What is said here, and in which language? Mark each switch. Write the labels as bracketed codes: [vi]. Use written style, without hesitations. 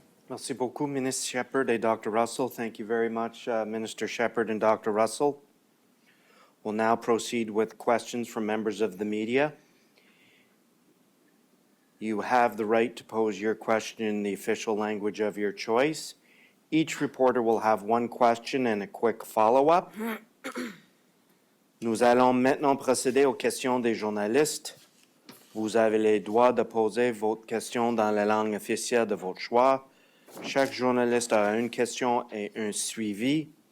[fr] Merci beaucoup, Ministre Shepherd et Dr. Russell. [en] Thank you very much, Minister Shepherd and Dr. Russell. We'll now proceed with questions from members of the media. You have the right to pose your question in the official language of your choice. Each reporter will have one question and a quick follow-up. [fr] Nous allons maintenant procéder aux questions des journalistes. Vous avez le droit de poser votre question dans la langue officielle de votre choix. Chaque journaliste a une question et un suivi.